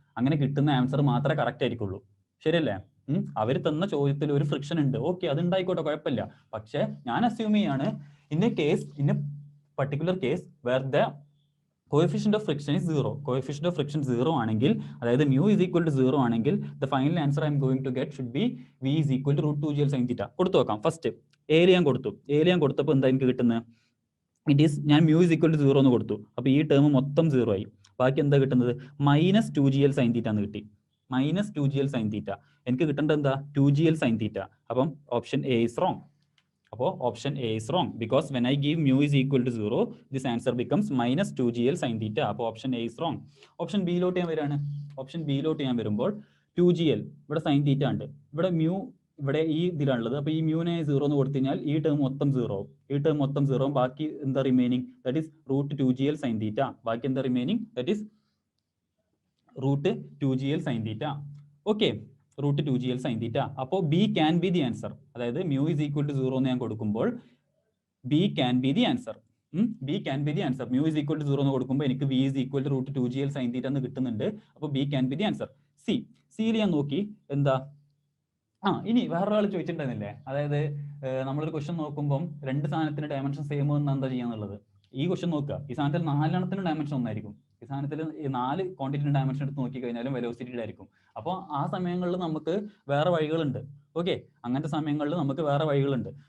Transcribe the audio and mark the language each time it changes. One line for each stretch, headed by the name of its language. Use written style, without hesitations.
Malayalam: അങ്ങനെ കിട്ടുന്ന ആൻസർ മാത്രമേ കറക്റ്റ് ആയിരിക്കുള്ളൂ, ശരിയല്ലേ? അവർ തന്ന ചോദ്യത്തിൽ ഒരു ഫ്രിക്ഷൻ ഉണ്ട്, ഓക്കെ, അത് ഉണ്ടായിക്കോട്ടെ, കുഴപ്പമില്ല. പക്ഷെ ഞാൻ അസ്യൂം ചെയ്യാണ്
English: In a particular case where the coefficient of friction is 0.
Malayalam: Coefficient of friction 0 ആണെങ്കിൽ,
English: അതായത് mu is equal to 0 ആണെങ്കിൽ the final answer I am going to get should be V is equal to root 2g L sin theta.
Malayalam: കൊടുത്തു നോക്കാം. First area ഞാൻ കൊടുത്തപ്പോൾ എന്താ എനിക്ക് കിട്ടുന്നത്? ഞാൻ mu is equal to 0 എന്ന് കൊടുത്തു. അപ്പോൾ ഈ ടേം മൊത്തം 0 ആയി. ബാക്കി എന്താ കിട്ടുന്നത്? Minus 2g L sin theta എന്ന് കിട്ടി. Minus 2g L sin theta. എനിക്ക് കിട്ടേണ്ടത് എന്താ? 2g L sin theta. അപ്പം
English: Option A is wrong. അപ്പോൾ option A is wrong because when I give mu is equal to 0, this answer becomes minus 2g L sin theta. അപ്പോൾ option A is wrong.
Malayalam: Option ബിയിലോട്ട് ഞാൻ വരികയാണ്. Option ബിയിലോട്ട് ഞാൻ വരുമ്പോൾ 2gl ഇവിടെ sin theta ഉണ്ട്, ഇവിടെ mu ഇവിടെ ഈ ഇതിലാണുള്ളത്. അപ്പോൾ ഈ മ്യൂനെ 0 എന്ന് കൊടുത്തു കഴിഞ്ഞാൽ ഈ ടേം മൊത്തം 0 ആവും. ഈ ടേം മൊത്തം 0 ആവും. ബാക്കി എന്താ remaining?
English: That is root 2gl sin theta.
Malayalam: ബാക്കി എന്താ remaining?
English: That is root 2gl sin theta. Okay, root 2gl sin theta. അപ്പോൾ B can be the answer. അതായത് mu is equal to 0
Malayalam: എന്ന് ഞാൻ കൊടുക്കുമ്പോൾ
English: B can be the answer. B can be the answer.
Malayalam: mu is equal to 0 എന്ന് കൊടുക്കുമ്പോൾ എനിക്ക് v is equal to root 2gl sin theta എന്ന് കിട്ടുന്നുണ്ട്. അപ്പോൾ
English: B can be the answer.
Malayalam: സിയിൽ ഞാൻ നോക്കി എന്താ? ഇനി വേറൊരാൾ ചോദിച്ചിട്ടുണ്ടായിരുന്നില്ലേ, അതായത് നമ്മളൊരു ക്വസ്റ്റ്യൻ നോക്കുമ്പോൾ രണ്ട് സാധനത്തിന് ഡയമെൻഷൻ സെയിം എന്ന് എന്താ ചെയ്യാന്നുള്ളത്. ഈ ക്വസ്റ്റ്യൻ നോക്കുക, ഈ സാധനത്തിൽ 4 ഡയമെൻഷൻ ഒന്നായിരിക്കും, ഈ ഈ സാധനത്തിൽ 4 ക്വാണ്ടിറ്റി ഡയമെൻഷൻ എടുത്ത് നോക്കിക്കഴിഞ്ഞാലും വെലോസിറ്റിയുടെ ആയിരിക്കും. അപ്പോൾ ആ സമയങ്ങളിൽ നമുക്ക് വേറെ വഴികളുണ്ട്. ഓക്കെ, അങ്ങനത്തെ സമയങ്ങളിൽ നമുക്ക് വേറെ വഴികളുണ്ട്.